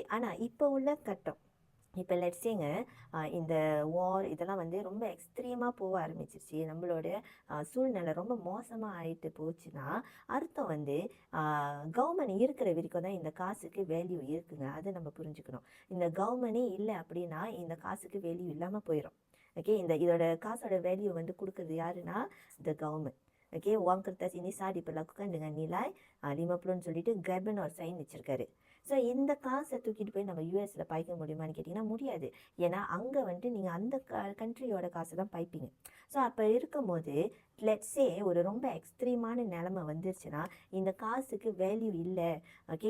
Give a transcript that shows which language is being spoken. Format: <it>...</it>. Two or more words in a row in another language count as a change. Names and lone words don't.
<ta>ஆனால் இப்போ உள்ள கட்டம், இப்போ லெட்ஸேங்க இந்த வார் இதெல்லாம் வந்து ரொம்ப எக்ஸ்ட்ரீமாக போக ஆரம்பிச்சிருச்சு, நம்மளோட சூழ்நிலை ரொம்ப மோசமாக ஆகிட்டு போச்சுன்னா அர்த்தம் வந்து கவர்மெண்ட் இருக்கிற வரைக்கும் தான் இந்த காசுக்கு வேல்யூ இருக்குங்க. அதை நம்ம புரிஞ்சுக்கணும். இந்த கவர்மெண்டே இல்லை அப்படின்னா இந்த காசுக்கு வேல்யூ இல்லாமல் போயிடும், ஓகே. இதோட காசோட வேல்யூ வந்து கொடுக்குறது யாருன்னா</ta> <en>the government,</en> <ta>ஓகே.</ta> <ms>Wang kertas ini sah diperlakukan dengan nilai 50ன்னு</ms> <ta>சொல்லிட்டு கெபன் ஒரு சைன் வச்சிருக்காரு. ஸோ இந்த காசை தூக்கிட்டு போய் நம்ம யூஎஸில் பாய்க்க முடியுமான்னு கேட்டிங்கன்னா முடியாது. ஏன்னா அங்கே வந்துட்டு நீங்கள் அந்த கண்ட்ரியோட காசை தான் பாய்ப்பீங்க. ஸோ அப்போ இருக்கும்போது லெட்ஸே ஒரு ரொம்ப எக்ஸ்ட்ரீமான நிலைமை வந்துருச்சுன்னா இந்த காசுக்கு வேல்யூ இல்லை, ஓகே.</ta>